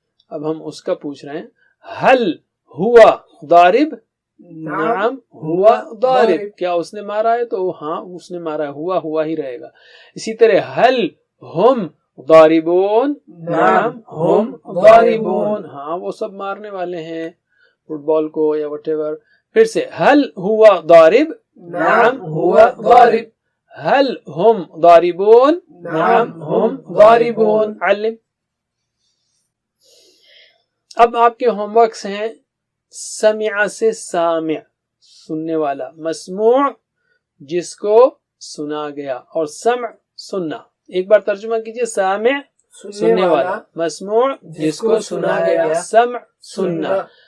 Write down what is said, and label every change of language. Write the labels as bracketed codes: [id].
[ur] اب ہم اس کا پوچھ رہے ہیں. [ar] حل ہوا ضارب؟ نعم ہوا ضارب. [ur] کیا اس نے مارا ہے؟ تو ہاں اس نے مارا ہے، ہوا ہوا ہی رہے گا. اسی طرح [ar] حل ہم ضاربون؟ نعم ہم ضاربون. [ur] ہاں وہ سب مارنے والے ہیں فٹ بال کو یا [en] Whatever. [ur] پھر سے [ar] حل ہوا ضارب؟ نعم ہوا ضارب. حل ہم ضاربون؟ نعم ہم ضاربون. علم. [ur] اب آپ کے ہوم ورکس ہیں. سمع سے سامع سننے والا، مسموع جس کو سنا گیا، اور سمع سننا. ایک بار ترجمہ کیجئے. سامع سننے والا، مسموع جس کو سنا گیا، سمع سننا.